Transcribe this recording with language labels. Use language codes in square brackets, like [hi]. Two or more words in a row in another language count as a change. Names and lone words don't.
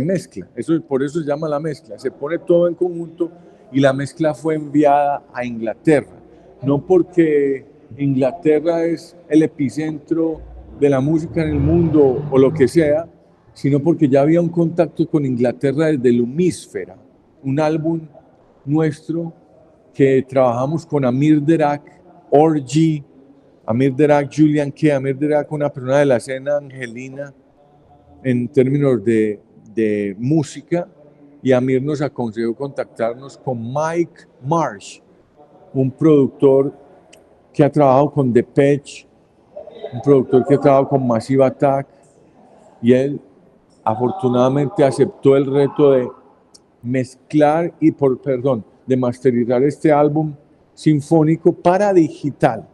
[es] mezcla, por eso se llama la mezcla, se pone todo en conjunto y la mezcla fue enviada a Inglaterra, no porque Inglaterra es el epicentro de la música en el mundo o lo que sea, sino porque ya había un contacto con Inglaterra desde Lumísfera, un álbum nuestro que trabajamos con Amir Derak, Orgy, Amir Derak, Julian Kay, Amir Derak, una persona de la escena angelina en términos de música, y Amir nos aconsejó contactarnos con Mike Marsh, un productor que ha trabajado con Depeche, un productor que ha trabajado con Massive Attack, y él afortunadamente aceptó el reto de mezclar de masterizar este álbum sinfónico para digital.